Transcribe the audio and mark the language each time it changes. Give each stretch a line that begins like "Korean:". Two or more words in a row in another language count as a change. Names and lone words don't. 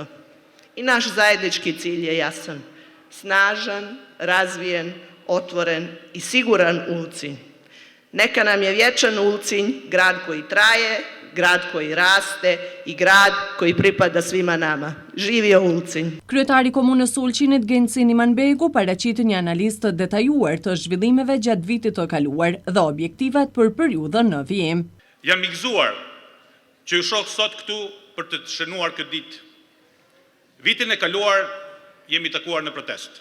Serbian: I naš zajednički cilj je jasan, snažan, razvijen, otvoren i siguran Ulcinj. Neka nam je vječan Ulcinj, grad koji traje, grad koji raste i grad koji pripada svima nama. Živio Ulcinj!
Albanian: Kryetari Komunës Ulqinit Gencin Imanbegu paraqiti një analizë të detajuar të zhvillimeve gjatë vitit të kaluar dhe objektivat për periudhën në vijim. Jam i gëzuar që ju shoh sot këtu për të shënuar këtë ditë. Vitin e kaluar jemi takuar në protest.